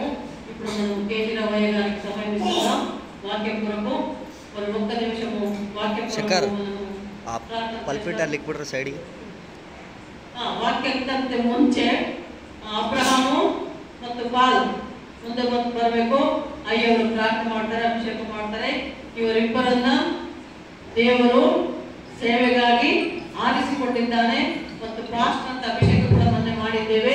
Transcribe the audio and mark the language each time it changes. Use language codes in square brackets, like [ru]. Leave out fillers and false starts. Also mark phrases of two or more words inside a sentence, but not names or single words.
[te] ఇప్పుడు మనం కేశరావయ్య గారికి సమయం ఇస్తున్నాం వాక్యం కొరకు. మరి ఒక్క నిమిషము వాక్యం [kn] ವಾಕ್ಯಕ್ಕಿಂತ ಮುಂಚೆ ಅಬ್ರಹಾಮು ಮತ್ತು ಪಾಲ್ ಮುಂದೆ ಬಂದು ಬರಬೇಕು. ಅಯ್ಯವರು ಪ್ರಾರ್ಥನೆ ಮಾಡ್ತಾರೆ, ಅಭಿಷೇಕ ಮಾಡ್ತಾರೆ. ಇವರಿಬ್ಬರನ್ನ ದೇವರು ಸೇವೆಗಾಗಿ ಆರಿಸಿಕೊಂಡಿದ್ದಾನೆ ಮತ್ತು ಪಾಸ್ಟ್ ಅಂತ ಅಭಿಷೇಕ ಕೂಡ ಮೊನ್ನೆ ಮಾಡಿದ್ದೇವೆ.